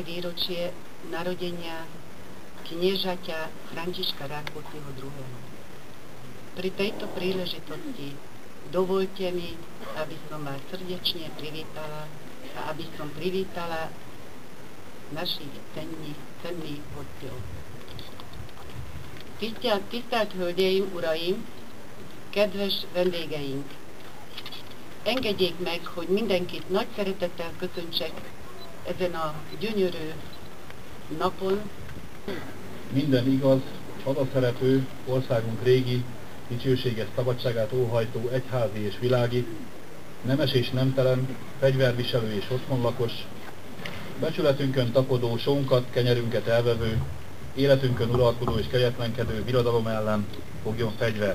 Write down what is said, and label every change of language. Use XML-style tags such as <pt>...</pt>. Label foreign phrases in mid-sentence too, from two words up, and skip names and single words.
<sk>výročie narodenia kniežaťa Františka Rákócziho II. Pri tejto príležitosti dovoľte mi, aby som vás srdečne privítala a aby som privítala našich cenných hostjov.</sk> <hu>Tisztelt Hölgyeim, Uraim, kedves vendégeink! Engedjék meg, hogy mindenkit nagy szeretettel köszöntsek ezen a gyönyörű napon. Minden igaz, hazaszerető, országunk régi, dicsőséges szabadságát óhajtó egyházi és világi, nemes és nemtelen, fegyverviselő és otthonlakos, becsületünkön tapadó, sónkat, kenyerünket elvevő, életünkön uralkodó és kegyetlenkedő birodalom ellen fogjon fegyvert.</hu>